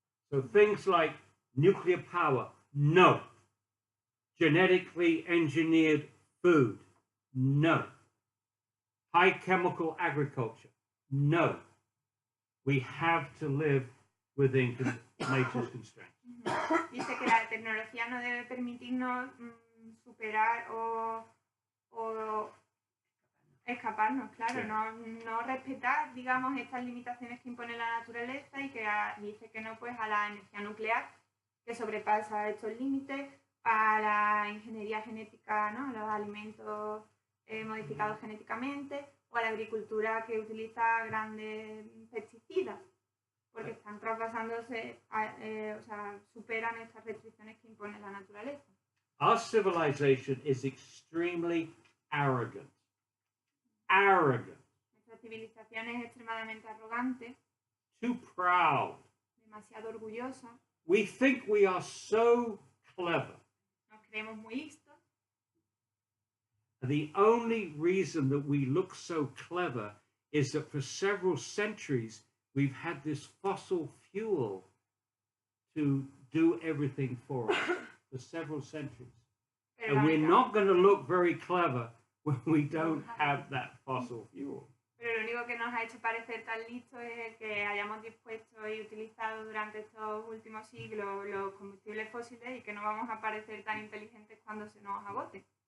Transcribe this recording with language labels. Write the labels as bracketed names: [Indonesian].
[English] So things like nuclear power, no. Genetically engineered food, no. High chemical agriculture, no. We have to live within nature's constraints. [Spanish] Dice que la tecnología no debe permitirnos superar o escaparnos, claro, sí. no respetar, digamos, estas limitaciones que impone la naturaleza y que dice que no pues a la energía nuclear que sobrepasa estos límites, a la ingeniería genética, ¿no? Los alimentos modificados genéticamente, o a la agricultura que utiliza grandes pesticidas, porque están traspasándose, o sea, superan estas restricciones que impone la naturaleza. [English] Our civilization is extremely arrogant. Arrogant. [Spanish] Nuestra civilización es extremadamente arrogante. [English] Too proud. [Spanish] Demasiado orgullosa. [English] We think we are so clever. [Spanish] Nos creemos muy listos. [English] The only reason that we look so clever is that for several centuries we've had this fossil fuel to do everything for us. For several centuries. And we're not going to look very clever when we don't have that fossil fuel. [Spanish] Pero lo único que nos ha hecho parecer tan listos es el que hayamos dispuesto y utilizado durante estos últimos siglos los combustibles fósiles y que no vamos a parecer tan inteligentes cuando se nos agote.